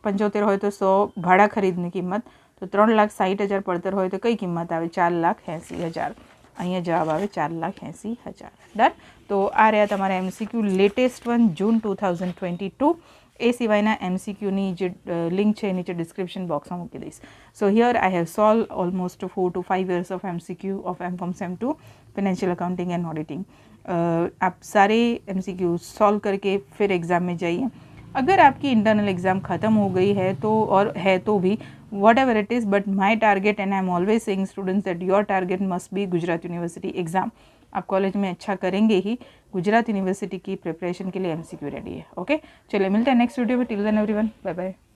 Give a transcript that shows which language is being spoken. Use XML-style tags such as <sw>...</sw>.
<gu>પડતર 75 હોય તો 100 ભાડા ખરીદની કિંમત, તો 3,60,000 પડતર હોય તો કઈ કિંમત આવે? 4,80,000। અહીંયા જવાબ આવે 4,80,000। ડન। તો આ રહ્યા તમારા MCQ લેટેસ્ટ વન જૂન 2022। એ સિવાયના MCQની જે લિંક છે નીચે ડિસ્ક્રિપ્શન બોક્સમાં મૂકી દઈશ।</gu> <en>So here I have solve almost 4 to 5 years of MCQ of M.Com Sem 2 financial accounting and auditing.</en> <hi>आप सारे MCQ सॉल्व करके फिर एग्ज़ाम में जाइए। अगर आपकी इंटरनल एग्ज़ाम ख़त्म हो गई है तो, और है तो भी</hi> <en>whatever it is, but my target and I'm always saying students that your target must be Gujarat University exam।</en> <hi>आप कॉलेज में अच्छा करेंगे ही। गुजरात यूनिवर्सिटी की प्रिपरेशन के लिए MCQ रेडी है। ओके, चलिए मिलते हैं नेक्स्ट वीडियो में।</hi> <en>Till then everyone, bye bye.</en>